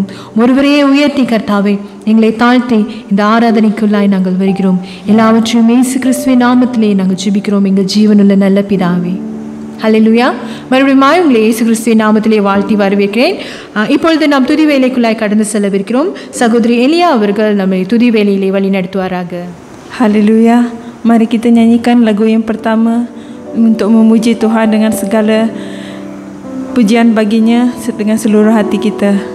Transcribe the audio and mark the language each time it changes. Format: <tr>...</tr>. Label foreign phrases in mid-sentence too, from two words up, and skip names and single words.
<ta>ஒருவரையே உயர்த்தி கர்த்தாவே எங்களை தாழ்த்தி இந்த ஆராதனைக்குள்ளாய் நாங்கள் வருகிறோம். எல்லாவற்றையும் இயேசு கிறிஸ்துவின் நாமத்திலே நாங்கள் ஜெபிக்கிறோம் எங்கள் ஜீவனுள்ள நல்ல பிதாவே. ஹல்லேலூயா. மறுபடியும் உங்களை இயேசு கிறிஸ்துவின் நாமத்திலே வாழ்த்தி வரவேற்கிறேன். இப்பொழுது நாம் துதி வேலைக்குள்ளாய் கடந்து செல்லவிருக்கிறோம். சகோதரி எலியா அவர்கள் நம்மை துதி வேலையிலே வழி நடத்துவாராக.</ta> <id>Haleluya. Mari kita nyanyikan lagu yang pertama untuk memuji Tuhan dengan segala pujian baginya dengan seluruh hati kita.</id>